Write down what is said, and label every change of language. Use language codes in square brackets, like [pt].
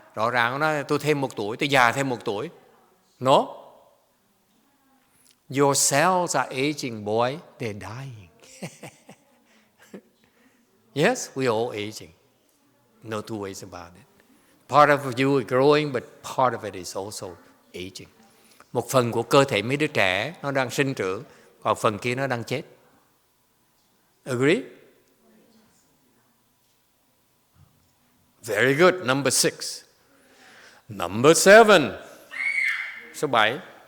[vi] Rõ ràng nó nói, tôi thêm 1 tuổi, tôi già thêm 1 tuổi. [en] No. Your cells are aging, boy. They're dying. Yes, we're all aging. No two ways about it. Part of you is growing, but part of it is also aging. [vi] Một phần của cơ thể mấy đứa trẻ nó đang sinh trưởng, còn phần kia nó đang chết. [en] Agree? Very good. Number 6. Number 7. [vi] Số 7.